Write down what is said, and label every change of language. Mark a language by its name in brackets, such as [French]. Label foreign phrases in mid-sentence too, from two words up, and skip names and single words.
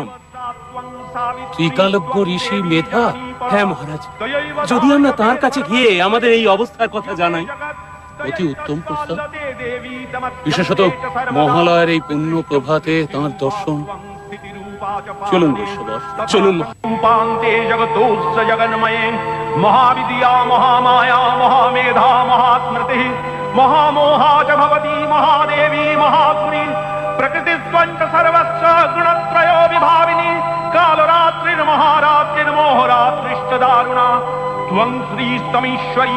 [Bangla] ত্রিকালজ্ঞ ঋষি মেধা? হ্যাঁ মহারাজ, যদি আমরা তার কাছে গিয়ে আমাদের এই অবস্থার কথা জানাই। অতি উত্তম প্রস্তাব। বিশেষত মহালয়ের এই পুণ্য প্রভাতে তাঁর দর্শন। চলুন বিশ্ববর, চলুন। [Sanskrit] रूपान्ते जगतोऽस्य जगन्मये महाविद्या महामाया महामेधा महास्मृतिः महामोहा च भवती महादेवी महात्मनि प्रकृतिस्त्वञ्च सर्वस्य गुणत्रयो विभाविनी कालरात्रिर्महारात्रिर्मोहरात्रिश्च दारुणा त्वं श्रीस्तमीश्वरी